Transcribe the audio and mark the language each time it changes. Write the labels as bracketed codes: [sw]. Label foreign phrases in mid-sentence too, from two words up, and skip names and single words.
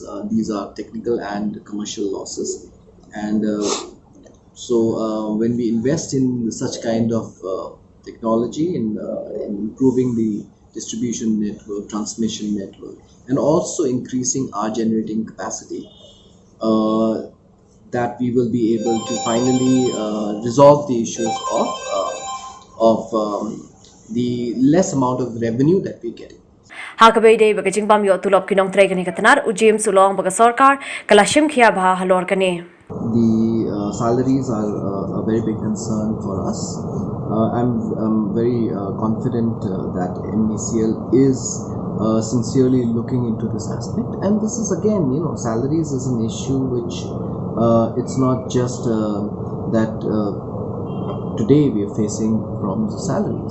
[en] These are technical and commercial losses, and when we invest in such kind of technology in improving the distribution network, transmission network, and also increasing our generating capacity, that we will be able to finally resolve the issues of the less amount of revenue that we get. [kha] Hakabay day baga jingbam yo tulop kinong treikam ka TNAD James sulong baga sorkar kala khia bha halor kane. [en] The salaries are a very big concern for us. I'm very confident that MeECL is sincerely looking into this aspect, and this is again, salaries is an issue which it's not just that today we are facing problems of salaries.